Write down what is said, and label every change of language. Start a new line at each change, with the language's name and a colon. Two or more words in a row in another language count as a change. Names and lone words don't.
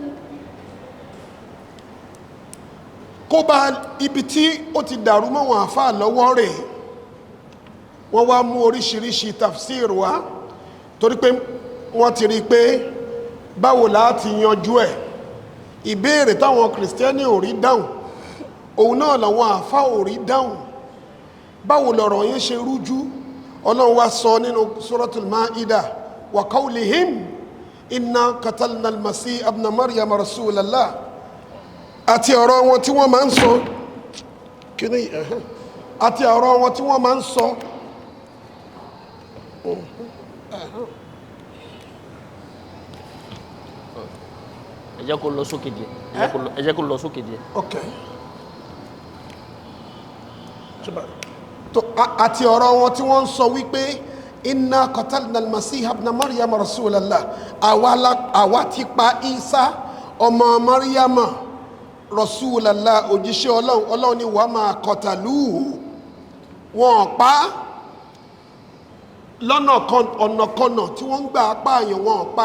Yoruba: Kó bá ibi tí ó ti dàrú mọ́ wọn àfáà lọ́wọ́ rẹ̀, wọ́n wá mú oríṣiríṣi tafsir wá, torí pé wọ́n ti rí pé báwo láti yanjú ẹ̀. Ìbéèrè táwọn kìrìsìtẹ́nì ò rí dáhùn, òun náà làwọn àfáà ò rí dáhùn. Báwo lọ̀rọ̀ yẹn ṣe rújú? Ọlọ́run wá sọ nínú suratul Ma'idah,
Arabic: وقولهم إنا قتلنا المسيح ابن مريم رسول الله,
Yoruba: àti ọ̀rọ̀ wọn tí wọ́n máa ń sọ àti ọ̀rọ̀ wọn tí wọ́n máa ń sọ ẹ jẹ́ kó lọ sókè díẹ̀, ẹ jẹ́ kó lọ sókè díẹ̀. ok. Àti ọ̀rọ̀ wọn tí wọ́n ń sọ wípé
Arabic: إنا قتلنا المسيح ابن مريم رسول الله,
Yoruba: àwa ti pa Isa ọmọ Maryama rasulallah, òjíṣẹ́ Ọlọ́run. Ọlọ́run ni
Arabic: وما قتلوه,
Yoruba: wọn pa lọ́nà ọ̀nàkọnà tí wọ́n ń gbà pààyàn, wọn pa.